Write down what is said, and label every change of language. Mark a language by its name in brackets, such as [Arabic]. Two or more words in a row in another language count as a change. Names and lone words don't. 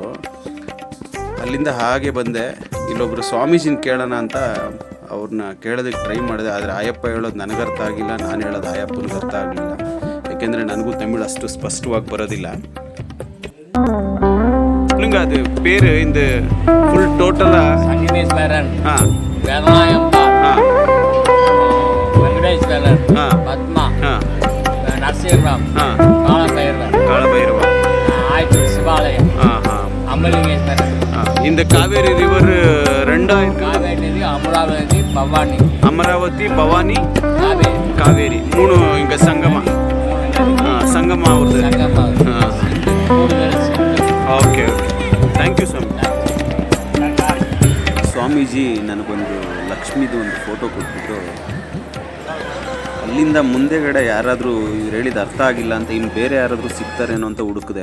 [Kannada] ಅಲ್ಲಿಂದ ಹಾಗೆ ಬಂದೆ. ಇಲ್ಲೊಬ್ರು ಸ್ವಾಮೀಜಿನ ಕೇಳೋಣ ಅಂತ ಅವ್ರನ್ನ ಕೇಳೋದಕ್ಕೆ ಟ್ರೈ ಮಾಡಿದೆ. ಆದರೆ ಆಯಪ್ಪ ಹೇಳೋದು ನನಗರ್ಥ ಆಗಿಲ್ಲ, ನಾನು ಹೇಳೋದು ಆಯಪ್ಪನಿಗೆ ಅರ್ಥ ಆಗಲಿಲ್ಲ. ಯಾಕೆಂದರೆ ನನಗೂ ತಮಿಳು ಅಷ್ಟು ಸ್ಪಷ್ಟವಾಗಿ ಬರೋದಿಲ್ಲ. ನಿಮ್ಗೆ ಅದು [Tamil] பேர் இந்த ஃபுல் டோட்டலா சங்கமேஸ்வரன், வெங்கடேஸ்வரன், பத்மா, நரசிம்மராம், காலபைரவ, ஆயத்தூர் சிவாலயம், அமலிங்கேஸ்வரர். இந்த காவேரி ரிவர் ரெண்டாயிரம். காவேரி நதி, அமராவதி, பவானி, காவேரி மூணு இங்க சங்கமா ಅವ್ರದ್ದು. [English] OK thank you so much. [Kannada] ಸ್ವಾಮೀಜಿ ನನಗೊಂದು ಲಕ್ಷ್ಮೀದು ಒಂದು ಫೋಟೋ ಕೊಟ್ಬಿಟ್ಟು, ಅಲ್ಲಿಂದ ಮುಂದೆಗಡೆ ಯಾರಾದರೂ ಇವ್ರು ಹೇಳಿದ ಅರ್ಥ ಆಗಿಲ್ಲ ಅಂತ ಇನ್ನು ಬೇರೆ ಯಾರಾದರೂ ಸಿಗ್ತಾರೇನೋ ಅಂತ ಹುಡುಕಿದೆ.